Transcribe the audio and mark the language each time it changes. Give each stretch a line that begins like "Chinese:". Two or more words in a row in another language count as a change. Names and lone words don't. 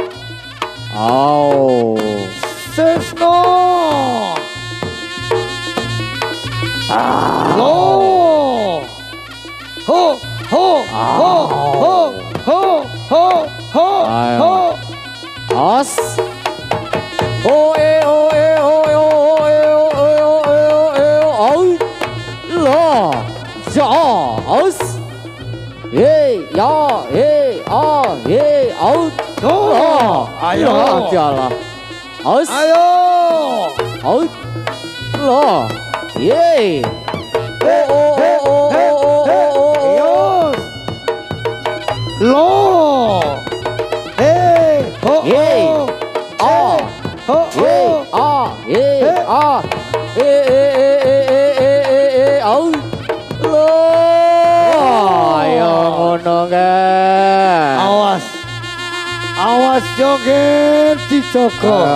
Javanese: Oh. Tresno. Lo. Ho. Ayo. Os. Oh eh. Lo. Ja. Os. Hey, ya, out. Lo. Ayo. Jalan. Os. Ayo. Out. Lo. Yeay. Oh. Yos. Lo. Hey. Ho. Yeay. Oh. Ho. Out. Lo. Ayo ngono kan. Awas joget dijogo.